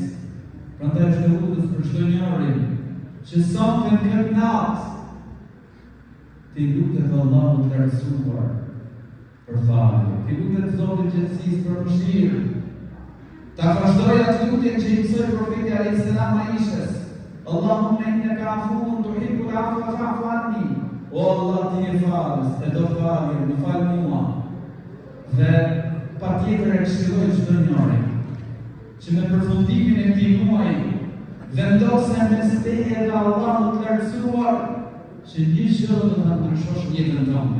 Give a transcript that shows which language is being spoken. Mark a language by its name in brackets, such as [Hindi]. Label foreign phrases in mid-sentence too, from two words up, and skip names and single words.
[Albanian] Prandaj është e udhës për çdo njeri që sonte në këtë natë ti lutet Allahut të lartësuar për falje, ti lutet Zotit gjithësisë për mëshirë. Ta vazhdoj atë lutjen që i mësoi profeti [Arabic] عليه السلام [Albanian] Aishës. [Arabic] اللهم إنك عفو تحب العفو فاعف عني. [Albanian] O Allah, ti je falës, e do falje, më fal mua. Dhe patjetër e këshilloj çdo njeri që me përfundimin e këtij muaji vendose mes teje dhe Allahut të lartësuar, që një gjë do ta ndryshosh jetën tënde.